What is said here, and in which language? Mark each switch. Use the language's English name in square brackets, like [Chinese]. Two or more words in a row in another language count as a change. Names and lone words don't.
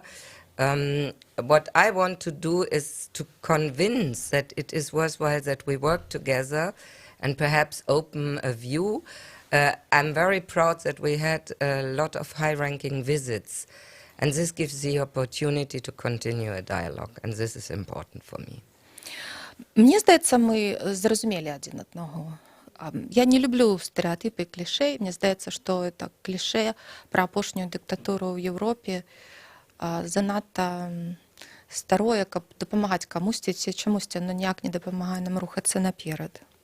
[English] What I want to do is to convince that it is worthwhile that we work together and perhaps open a view. I'm very proud that we had a lot of high-ranking visits, and this gives the opportunity to continue a dialogue, and this is important for me. [Belarusian] Мне здаецца, мы зразумелі адзін аднаго. Я не люблю стэрэатыпы і клішэ. Мне здаецца, што это клішэ пра апошнюю дыктатуру ў Еўропе занадта старое, каб дапамагаць камусьці ці чамусьці, но ніяк не дапамагае нам рухацца наперад.